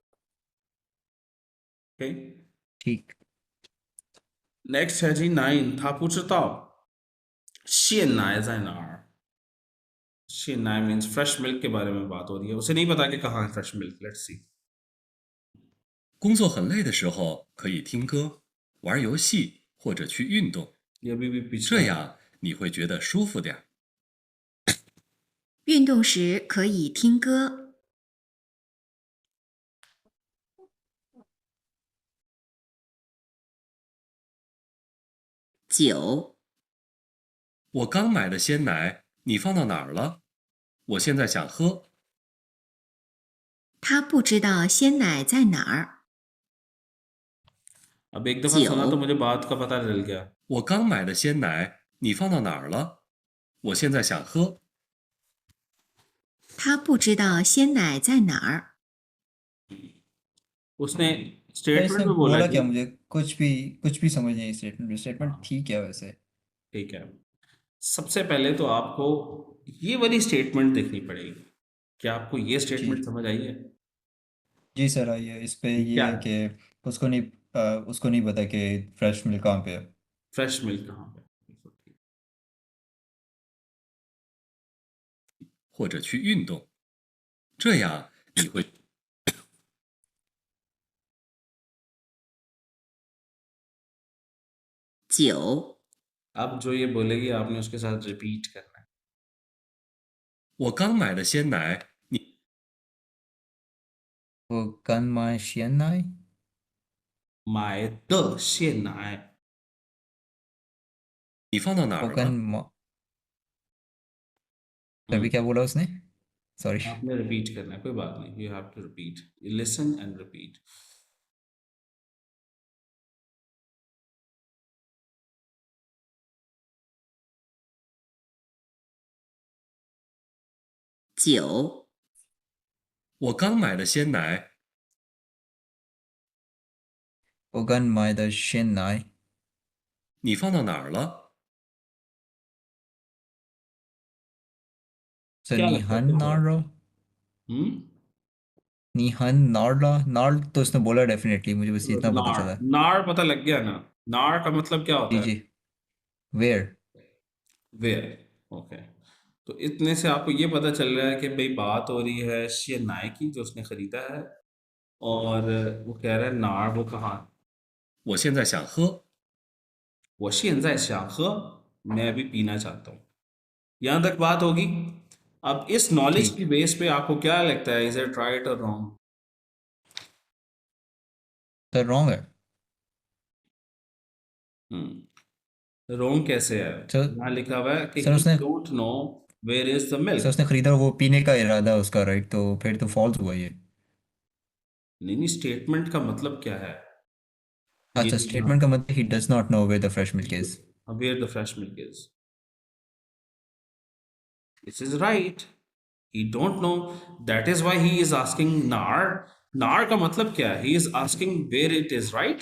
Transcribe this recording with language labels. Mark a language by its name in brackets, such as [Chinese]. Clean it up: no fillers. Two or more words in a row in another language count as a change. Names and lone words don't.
[English] ओके, [Hindi] ठीक। नेक्स्ट है जी 9, था पूछता। [Chinese] 鲜奶在哪儿. [Hindi] शियनाय [English] means fresh milk [Hindi] के बारे में बात हो रही है। उसे नहीं पता कि कहाँ है [English] fresh milk. let's see. [Chinese] 工作很累的时候可以听歌、玩游戏或者去运动， [Hindi] ये अभी भी पिछला [Chinese] 这 [Hindi] है। [Chinese] 样你会觉得舒服点。运动时可以听歌。9，我刚买的鲜奶，你放到哪儿了？我现在想喝。他不知道鲜奶在哪儿。 [Hindi] अब एक दफा सुना तो [Chinese] 9， [Hindi] मुझे बात का पता चल गया। [Chinese] 我刚买的鲜奶，你放到哪儿了？我现在想喝。他不知道鲜奶在哪儿。 [Hindi] उसने सर स्टेटमेंट इसने में बोला बोला कि क्या? मुझे कुछ भी समझ नहीं स्टेटमेंट। स्टेटमेंट हाँ, ठीक है वैसे। ठीक है। सबसे पहले तो आपको ये वाली स्टेटमेंट देखनी पड़ेगी। क्या आपको ये जी स्टेटमेंट समझ आई है? जी सर, आइए इस पे ये क्या है कि उसको नहीं पता कि [English] fresh milk [Hindi] कहाँ पे है। [English] fresh milk [Hindi] कहाँ पे? [Chinese] 或者去运动，这样你会。 9， [Hindi] अब जो ये बोलेगी आपने उसके साथ रिपीट करना है। [Chinese] 我刚买的鲜奶，你我刚买鲜奶. 买的鲜奶，你放到哪 वो 儿 गन 了？ [Hindi] अभी क्या बोला उसने? सॉरी। आपने रिपीट करना है, कोई बात नहीं। [English] you have to repeat, listen and repeat. [Chinese] 9，我刚买的鲜奶，我刚买的鲜奶. 你放到哪儿了？ [Hindi] सर क्या लगता है [Chinese] निहन [Hindi] क्या होगा? [Chinese] नारो। 你放哪儿了 哪儿 [Hindi] तो उसने बोला डेफिनेटली, मुझे बस इतना पता [Chinese] नार, [Hindi] चला। नार पता लग गया ना? नार का मतलब क्या जी होता है? जी। वेयर। [English] वेयर। [Hindi] ओके, तो इतने से आपको ये पता चल रहा है कि भाई बात हो रही है शियनाई की, जो उसने खरीदा है, और वो कह रहा है नार वो कहाँ? [Chinese] 我现在想喝。我现在想喝, [Hindi] मैं अभी पीना चाहता हूँ। यहाँ तक बात होगी। अब इस नॉलेज ठीक। की बेस पे आपको क्या लगता है, [English] is it right [Hindi] और रॉन्ग? सर रॉन्ग है। रोंग कैसे है? सर यहाँ लिखा हुआ है कि सर [English] ही [Hindi] उसने [English] don't know where is the [Hindi] सर [English] मिल्क। [Hindi] उसने खरीदा, वो पीने का इरादा उसका, राइट? तो फिर तो फॉल्स हुआ ये। नहीं नहीं, स्टेटमेंट का मतलब क्या है? ये अच्छा, जो स्टेटमेंट का मतलब [English] he does not know where the fresh milk is. where the fresh milk is, this is right. he don't know, that is why he is asking नार। [Hindi] नार का मतलब क्या है? [English] he is asking where it is, right?